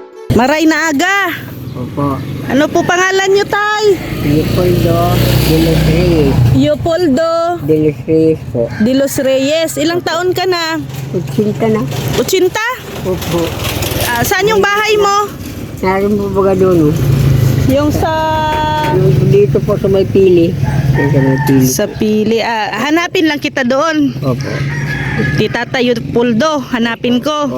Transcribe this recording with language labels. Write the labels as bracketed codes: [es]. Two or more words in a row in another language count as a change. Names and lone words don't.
[bik] Maray na aga. [tl] Opo. Ano po pangalan nyo, tay? Leopoldo de los Reyes. Leopoldo De los Reyes po. de los Reyes. Ilang taon ka na? 80 na. 80? Opo. Saan yung bahay mo? Naroon po baga doon. Yung sa... Dito po sa may pili. Sa may pili. Sa pili. Hanapin lang kita doon. Opo. Tita Leopoldo, hanapin ko.